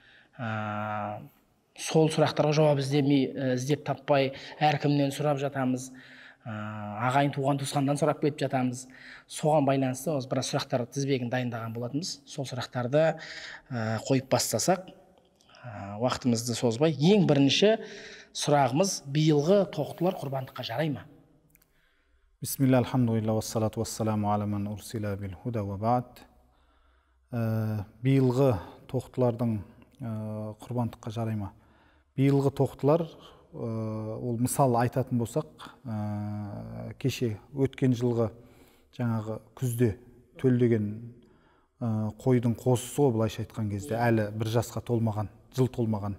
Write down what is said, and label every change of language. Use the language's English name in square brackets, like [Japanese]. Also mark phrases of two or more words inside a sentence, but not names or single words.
[Kazakh] Сол сұрақтарға жауап іздеп таппай әркімнен сұрап жатамыз, ағайын туған туысқандан сұрап кетіп жатамыз. Соған байланысты осы біраз сұрақтар тізбегін дайындаған болатынбыз. Сол сұрақтарды қойып бастасақ, уақытымызды созбай, ең бірінші сұрағымыз: биылғы тоқтылар құрбандыққа жарай ма? [Arabic] بسم الله، الحمد لله، والصلاة والسلام على من أرسل بالهدى وبعد. [Kazakh] Биылғы тоқтылардың құрбандыққа жарай ма? Биылғы тоқтылар, ол мысал айтатын болсақ, кеше өткен жылғы жаңағы күзде төлдеген қойдың қосысы ғой, былайша айтқан кезде, әлі бір жасқа толмаған, жыл толмаған.